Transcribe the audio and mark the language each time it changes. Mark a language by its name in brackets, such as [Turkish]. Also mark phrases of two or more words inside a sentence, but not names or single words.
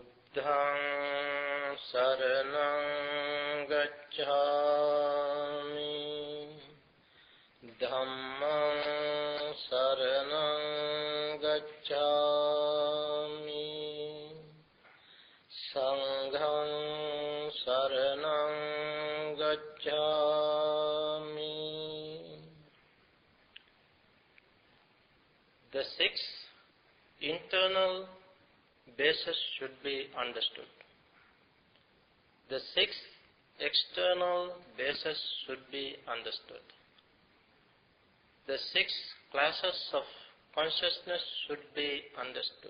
[Pali] Buddhaṃ saraṇaṃ gacchāmi, Dhammaṃ saraṇaṃ gacchāmi, Saṅghaṃ saraṇaṃ gacchāmi. [English] The six internal bases should be understood. The six external bases should be understood. The six classes of consciousness should be understood.